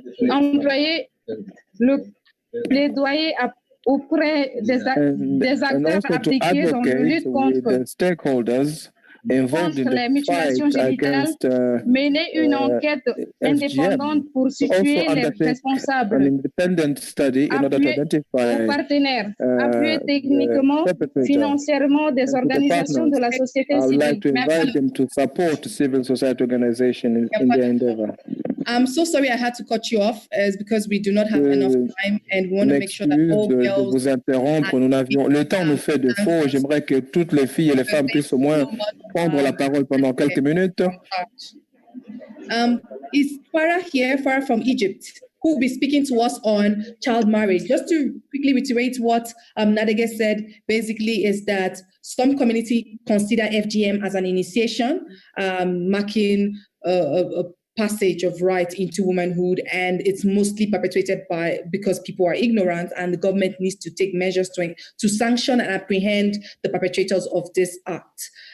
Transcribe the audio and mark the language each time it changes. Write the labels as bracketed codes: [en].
[fr] Employer le plaidoyer auprès des acteurs appliqués dans la lutte contre les mutilations génitales, mener une enquête indépendante pour situer les responsables, appuyer aux partenaires, appuyer techniquement, financièrement des organisations de la société civile. [en] I'm so sorry I had to cut you off because we do not have enough time and we want to make sure that all girls... [fr] vous interrompre, le temps nous fait défaut. J'aimerais que toutes les filles et les femmes puissent au moins prendre la parole pendant quelques minutes. [en] Is Farah here, Farah from Egypt, who will be speaking to us on child marriage? Just to quickly reiterate what Nadege said, basically is that some communities consider FGM as an initiation, marking a passage of right into womanhood, and it's mostly perpetrated because people are ignorant, and the government needs to take measures to sanction and apprehend the perpetrators of this act.